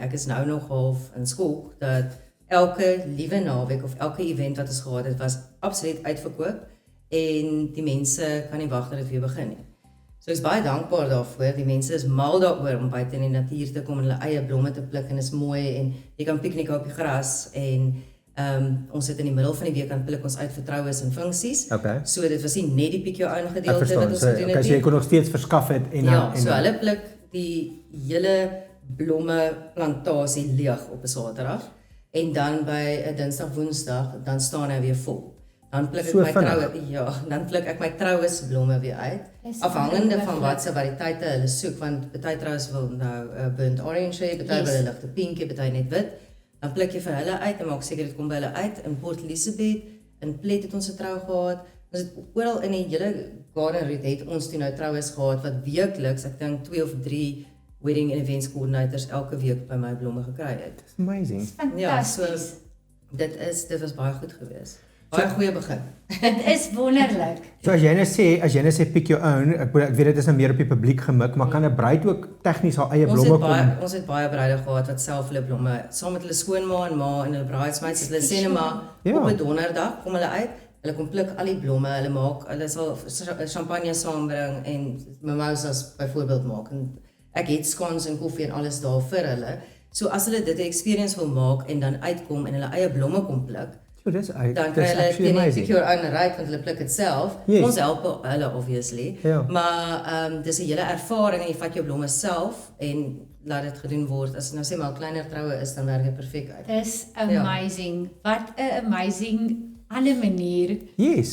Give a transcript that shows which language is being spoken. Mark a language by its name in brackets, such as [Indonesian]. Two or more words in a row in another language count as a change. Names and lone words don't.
[Afrikaans] Ek is nou nog half in skok dat elke liewe naweek of elke event wat ons gehad het, was absoluut uitverkoop en die mense kan nie wag dat dit weer begin nie. So ek is baie dankbaar daarvoor. Die mense is mal daaroor om buite in die natuur te kom en hulle eie blomme te pluk en is mooi en jy kan piknik op die gras en ons het in die middel van die week aan pluk ons uit vir troues en funksies. Okay. So dit was nie net die [English] pick your own [Afrikaans] Ek gedeelte verstaan. wat ons So, gedoen het okay, so nie. jy kon nog steeds verskaf het en Ja, en so hulle pluk die hele blomme plantasie leeg op 'n Saterdag en dan by 'n Dinsdag, Woensdag, dan staan hy weer vol. Dan pluk ek So my vinnig. dan pluk ek my trouesblomme weer uit. Dis Afhangende van ongelooflik. wat se variëteite hulle soek, want party troues wil nou [English] burnt orange [Afrikaans] hê, party wil 'n ligte pinkie, party net wit. Dan pluk jy vir hulle uit en maak seker dit kom by hulle uit. In Port Elizabeth, in Plet het ons 'n trou gehad. Ons het oral in die hele Garden Route het ons toe nou troues gehad wat weekliks, ek dink 2 of 3 [English] wedding and events coordinators [Afrikaans] elke week by my blomme gekry het. Amazing. Ja, so Fantasties. dit was baie goed geweest. Baie goeie begin. Dit is wonderlik. So as jy nou sê [English] pick your own, [Afrikaans] ek weet dit is nou meer op die publiek gemik, maar kan 'n bruid ook tegnies haar eie blomme kom? Ons het baie bruide gehad wat self hulle blomme saam met hulle skoonma en ma en hulle bridesmaids, hulle sê net maar op 'n donderdag kom hulle uit. Hulle kom pluk al die blomme, hulle sal champagne saambring en mimosas byvoorbeeld maak. En ek het scones en koffie en alles daar vir hulle. So as hulle dit 'n experience wil maak en dan uitkom en hulle eie blomme kom pluk, so dis dan kry hulle teen die cure own right want hulle pluk dit self. Yes. Ons help hulle obviously. Ja. Maar dis 'n hele ervaring en jy vat jou blomme self en laat dit gedoen word. As nou sê maar 'n kleiner troue is, dan werk dit perfek uit. Dis amazing. Wat 'n amazing ander manier Yes.